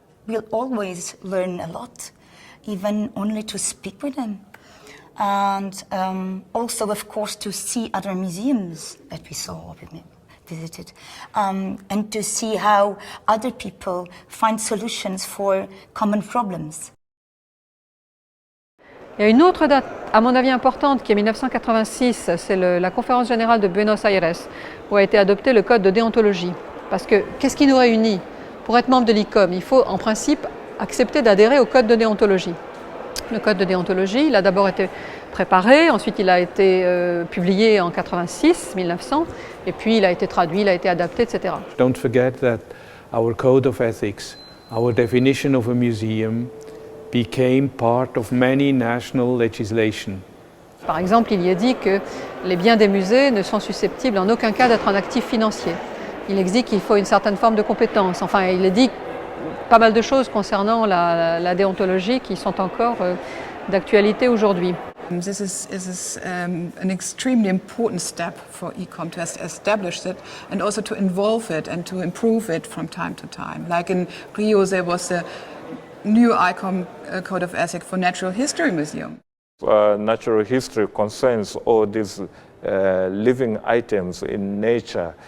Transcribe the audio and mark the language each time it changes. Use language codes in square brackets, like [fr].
[en] We'll always learn a lot, even only to speak with them. And also, of course, to see other museums that we saw, visited, and to see how other people find solutions for common problems. [fr] Il y a une autre date, à mon avis importante, qui est 1986, c'est la conférence générale de Buenos Aires, où a été adopté le code de déontologie. Parce que, qu'est-ce qui nous réunit? Pour être membre de l'ICOM, il faut en principe accepter d'adhérer au code de déontologie. Le code de déontologie, il a d'abord été préparé, ensuite il a été publié en 1900, et puis il a été traduit, il a été adapté, etc. [en] Don't forget that our code of ethics, our definition of a museum, became part of many national legislation. [fr] Par exemple, il y est dit que les biens des musées ne sont susceptibles en aucun cas d'être un actif financier. Il existe qu'il faut une certaine forme de compétence. Enfin, il est dit pas mal de choses concernant la déontologie qui sont encore d'actualité aujourd'hui. [en] This is an extremely important step for ICOM to establish it and also to involve it and to improve it from time to time. Like in Rio, there was a new ICOM Code of Ethics for Natural History Museum. Natural history concerns all these living items in nature.